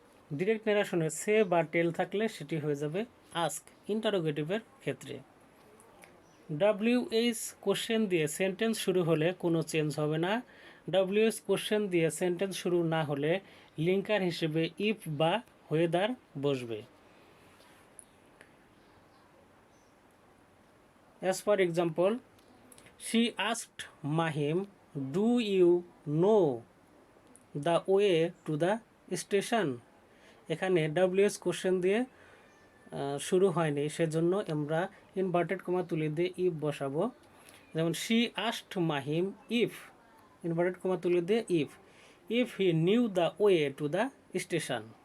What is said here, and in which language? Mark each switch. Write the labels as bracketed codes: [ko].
[bn] Direct ন্যারেশনে সে বা টেল থাকলে সেটি হয়ে যাবে আস্ক ইন্টারোগেটিভের ক্ষেত্রে। WH কোশ্চেন দিয়ে সেন্টেন্স শুরু হলে কোনো চেঞ্জ হবে না। WH কোশ্চেন দিয়ে সেন্টেন্স শুরু না হলে লিঙ্কার হিসেবে ইফ বা ওয়েদার বসবে। [en] As for example, she asked Mahim, do you know the way to the station? [bn] এখানে WH কোশ্চেন দিয়ে শুরু হয়নি, সেজন্য আমরা ইনভার্টেড কমা তুলে দিয়ে ইফ বসাবো। [en] যেমন she asked Mahim if, [bn] inverted comma তুলে দিয়ে [en] If he knew the way to the station.